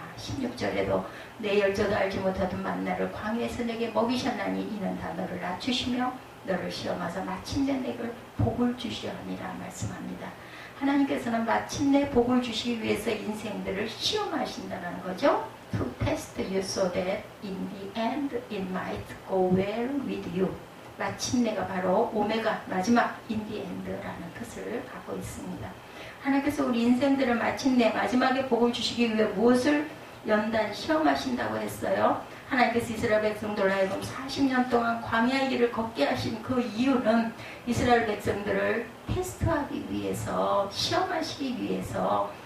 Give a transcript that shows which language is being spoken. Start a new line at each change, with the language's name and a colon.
Korean: 16절에도 내 열조도 알지 못하던 만나를 광야에서 내게 먹이셨나니 이는 다 너를 낮추시며 너를 시험하사 마침내 내게 복을 주시려 하니라 말씀합니다. 하나님께서는 마침내 복을 주시기 위해서 인생들을 시험하신다는 거죠.
English: To test you so that in the end it might go well with you.
Korean: 마침내가 바로 오메가 마지막 in the end 라는 뜻을 갖고 있습니다. 하나님께서 우리 인생들을 마침내 마지막에 복을 주시기 위해 무엇을 연단 시험하신다고 했어요? 하나님께서 이스라엘 백성들을 하여금 40년 동안 광야의 길을 걷게 하신 그 이유는 이스라엘 백성들을 테스트하기 위해서, 시험하시기 위해서.